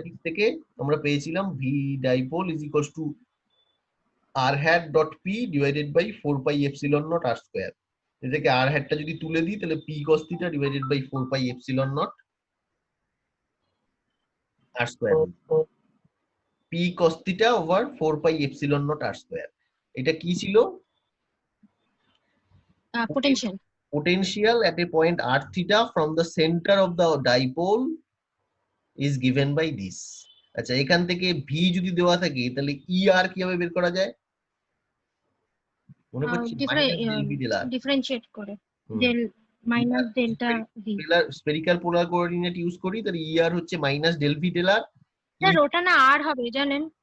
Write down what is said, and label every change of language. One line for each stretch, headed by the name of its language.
Bangla: Electrostatics থেকে আমরা পেয়েছিলাম
English: V dipole is equals to r hat dot p divided by 4 pi epsilon nought r square.
Bangla: এটাকে আর হ্যাটটা যদি তুলে দিই তাহলে
English: P cos theta divided by 4 pi epsilon nought r square, p cos theta over 4 pi epsilon nought r square.
Bangla: এটা কি ছিল? Potential.
English: Potential at a point r theta from the center of the dipole is given by this।
Bangla: আচ্ছা, এখান থেকে V যদি দেওয়া থাকে তাহলে ই আর কিভাবে বের করা যায় মনে পড়ছে?
English: Minus del V del r. Differentiate করে del minus delta V. Spherical polar coordinate use করি, তাহলে E r হচ্ছে minus del V del r.
Bangla: স্যার ওটা না আর হবে জানেন?